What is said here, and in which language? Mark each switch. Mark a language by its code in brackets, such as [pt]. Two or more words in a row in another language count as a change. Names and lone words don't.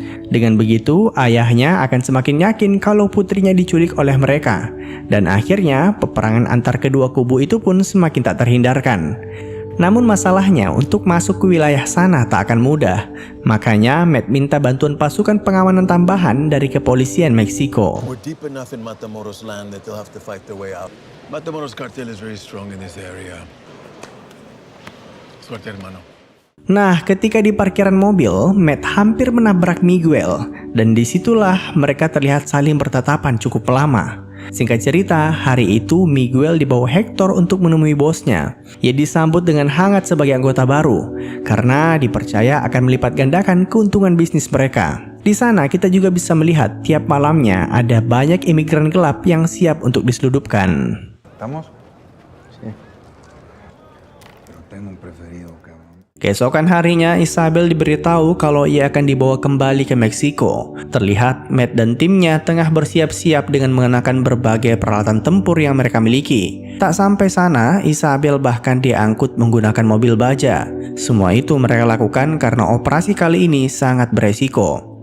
[id] Dengan begitu, ayahnya akan semakin yakin kalau putrinya diculik oleh mereka. Dan akhirnya, peperangan antar kedua kubu itu pun semakin tak terhindarkan. Namun masalahnya untuk masuk ke wilayah sana tak akan mudah. Makanya Matt minta bantuan pasukan pengamanan tambahan dari kepolisian Meksiko. [en] We're deep enough in Matamoros land that they'll have to fight their way out. Matamoros cartel is very strong in this area. [es] Suerte, hermano. [id] Nah, ketika di parkiran mobil, Matt hampir menabrak Miguel, dan disitulah mereka terlihat saling bertatapan cukup lama. Singkat cerita, hari itu Miguel dibawa Hector untuk menemui bosnya. Ia disambut dengan hangat sebagai anggota baru, karena dipercaya akan melipat gandakan keuntungan bisnis mereka. Di sana kita juga bisa melihat tiap malamnya ada banyak imigran gelap yang siap untuk diseludupkan. [es] ¿Estamos? Sí. Pero tengo un preferido, cabrón. [id] Keesokan harinya, Isabel diberitahu kalau ia akan dibawa kembali ke Meksiko. Terlihat Matt dan timnya tengah bersiap-siap dengan mengenakan berbagai peralatan tempur yang mereka miliki. Tak sampai sana, Isabel bahkan diangkut menggunakan mobil baja. Semua itu mereka lakukan karena operasi kali ini sangat beresiko.